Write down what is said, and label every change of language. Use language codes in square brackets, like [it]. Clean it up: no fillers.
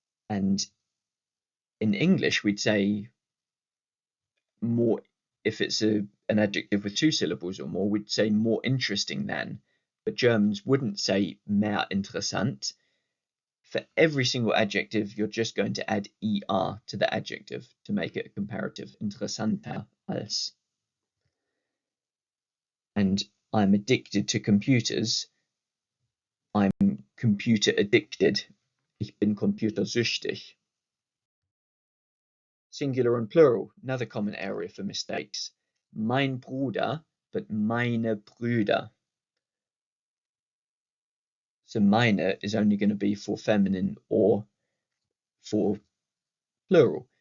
[en] And in English, we'd say more, if it's an adjective with two syllables or more, we'd say more interesting than, but Germans wouldn't say [de] mehr interessant. [en] For every single adjective, you're just going to add er to the adjective to make it a comparative. [de] Interessanter als. [en] And I'm addicted to computers. I'm computer addicted. [de] Ich bin computersüchtig. [en] Singular and plural, another common area for mistakes. [de] Mein Bruder, [en] but [de] meine Brüder. [en] So meine is only going to be for feminine or for plural.